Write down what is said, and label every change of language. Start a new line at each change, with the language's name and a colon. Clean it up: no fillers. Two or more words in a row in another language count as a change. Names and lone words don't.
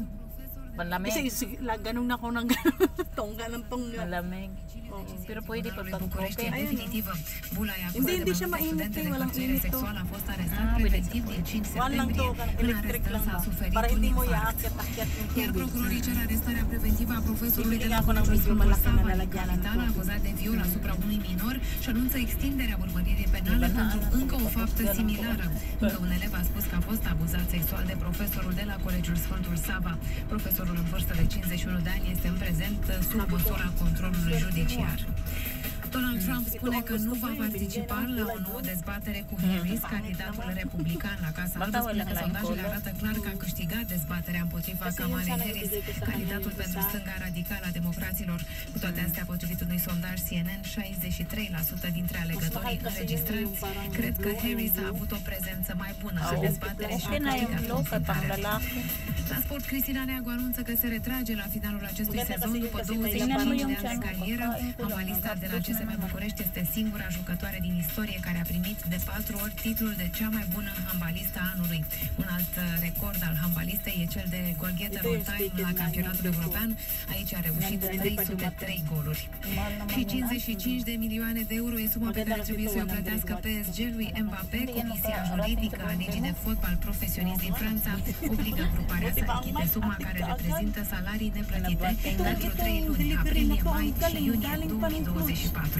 Filipino: Malamig. Kasi ganun na ako ng ganun. Tongga ng tongga. Malamig. Pero pwede pa pang kopi. Hindi siya mainit eh, walang init to. One lang to, electric lang ba? Para hindi mo iakyat-akyat yung
Romanian: Iar
Filipino: tubig.
Romanian: procurorii cer arestarea preventivă a profesorului de la
Filipino: Bibili ako ng
Romanian: Colegiul
Filipino: medyo
Romanian: Sfântul
Filipino: malaki na
Romanian: Sava,
Filipino: lalagyan ng
Romanian: capital,
Filipino: tubig.
Romanian: acuzat de viol asupra unui minor și anunță extinderea urmăririi penale pentru încă o faptă similară. Încă un elev a spus că a fost abuzat sexual de profesorul de la Colegiul Sfântul Sava. Profesorul în vârstă de 51 de ani este în prezent sub măsura controlului judiciar. Donald Trump spune că nu va participa la o nouă dezbatere cu Harris, candidatul republican la Casa Albă. Spune că sondajele arată clar că a câștigat dezbaterea împotriva Kamala Harris, candidatul pentru stânga radicală a democraților. Cu toate astea, potrivit unui sondaj CNN, 63% dintre alegătorii înregistrați cred că Harris a avut o prezență mai bună în dezbatere și a
Filipino: Okay na yung
Romanian: câștigat
Filipino: local pang
Romanian: confruntarea.
Filipino: lalaki.
Romanian: La sport, Cristina Neagu anunță că se retrage la finalul acestui sezon după 25
Filipino: Tingnan mo
Romanian: de
Filipino: yung
Romanian: ani de
Filipino: tiyan ko.
Romanian: carieră.
Filipino: Kakain ko lang.
Romanian: Handbalista de la CSM București este singura jucătoare din istorie care a primit de 4 ori titlul de cea mai bună handbalistă a anului. Un alt record al handbalistei e cel de
English: goalgetter all time
Romanian: la campionatul european. Aici a reușit 303 goluri. Și 55 de milioane de euro e suma pe care trebuie să o plătească PSG-lui Mbappé. Comisia juridică a Ligii de Fotbal Profesionist din Franța obligă gruparea să achite suma care reprezintă salarii neplătite pentru 3 luni, aprilie, mai și iunie 2024.